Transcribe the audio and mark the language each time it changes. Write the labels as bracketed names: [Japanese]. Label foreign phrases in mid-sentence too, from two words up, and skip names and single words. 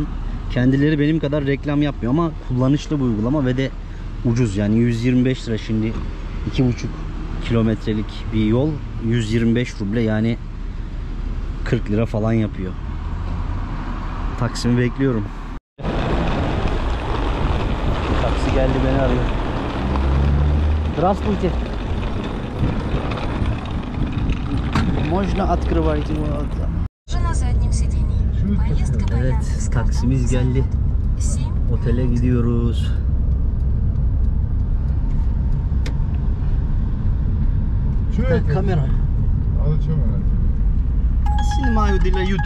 [Turkish] Kendileri benim kadar reklam yapmıyor ama kullanışlı bu uygulama ve de ucuz. Yani 125 lira şimdi 2,5 kilometrelik bir yol 125 ruble, yani 40 lira falan yapıyor. Taksimi bekliyorum. Taksi geldi, beni arıyor. [Russian] Здравствуйте. Можно открывать его? [Turkish] Evet, taksimiz geldi. Otele gidiyoruz. Kamera. Sinimayo dila YouTube.